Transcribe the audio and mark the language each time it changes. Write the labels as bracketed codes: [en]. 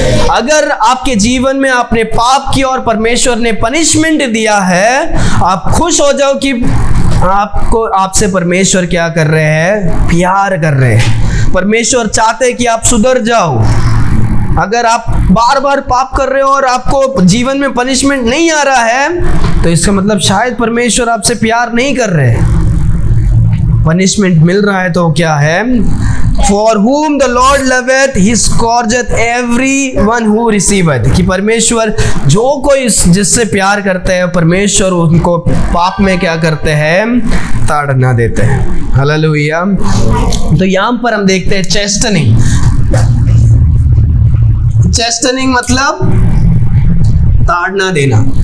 [hi] अगर आपके जीवन में आपने पाप किया और परमेश्वर ने पनिशमेंट दिया है, आप खुश हो जाओ कि आपसे परमेश्वर क्या कर रहे हैं, प्यार कर रहे हैं। परमेश्वर चाहते हैं कि आप सुधर जाओ। अगर आप बार बार पाप कर रहे हो और आपको जीवन में पनिशमेंट नहीं आ रहा है, तो इसका मतलब शायद परमेश्वर आपसे प्यार नहीं कर रहे। पनिशमेंट मिल रहा है तो क्या है, [en] For whom the Lord loveth, he scourgeth everyone who receiveth। [hi] कि परमेश्वर जो कोई जिससे प्यार करते हैं, परमेश्वर उनको पाप में क्या करते हैं, ताड़ना देते हैं। हालेलुया। तो यहाँ पर हम देखते हैं चेस्टनिंग। चेस्टनिंग मतलब ताड़ना देना।